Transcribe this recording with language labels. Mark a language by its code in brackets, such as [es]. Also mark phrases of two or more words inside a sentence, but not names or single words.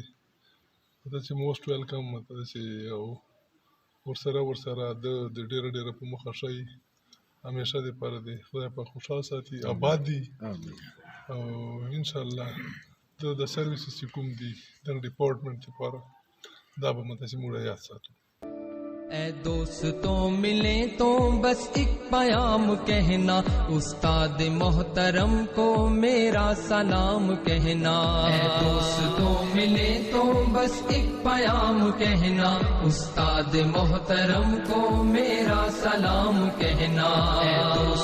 [ps] دا چې [en] most welcome [ps] مطلب چې ورسره د ډېره په مخه ښایي همیشه دپاره دی. خدای پاک خوشحال ساتي، آباد دي او انشاءالله د سروسز چې کوم دي د ډپارټمنټ دپاره دا به مطلب چې موږ یاد ساتو. [ur] اے دوستوں ملے تو بس ایک پیام کہنا، استاد محترم کو میرا سلام کہنا. اے دوستوں ملے تو بس ایک پیام کہنا، استاد محترم کو میرا سلام کہنا.